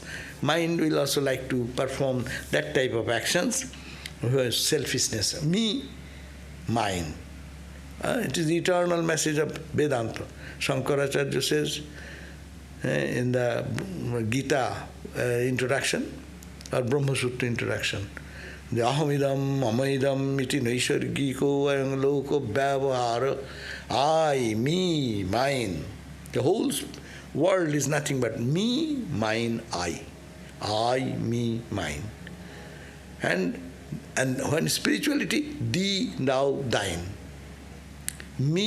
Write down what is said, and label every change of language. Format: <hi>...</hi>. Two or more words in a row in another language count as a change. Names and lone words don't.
<en>Mind will also like to perform that type of actions, selfishness. Me, mine. It is the eternal message of Vedanta. Shankaracharya says in the Gita introduction, or Brahma Sutra introduction, the</en> <sa>अहमिदम्, अमइदम्, इति नैसर्गिको, अयम् लोको व्यवहार,</sa> <en>I, me, mine. The whole world is nothing but me, mine, I. I, me, mine. And when spirituality, thee, thou, thine.</en>